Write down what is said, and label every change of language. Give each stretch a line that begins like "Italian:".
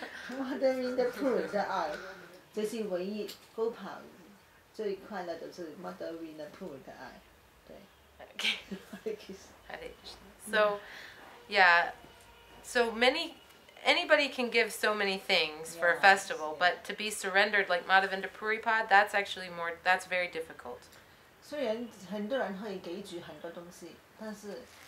Chinese: Madhavendra Puri 的爱，这是唯一 Gopal 最快乐的是 Madhavendra Puri 的爱，对。
English: Okay. So, yeah, so anybody can give so many things for a festival, but to be surrendered like Madhavendra Puri Pad, that's very difficult.
Chinese: 虽然很多人可以给予很多东西，但是。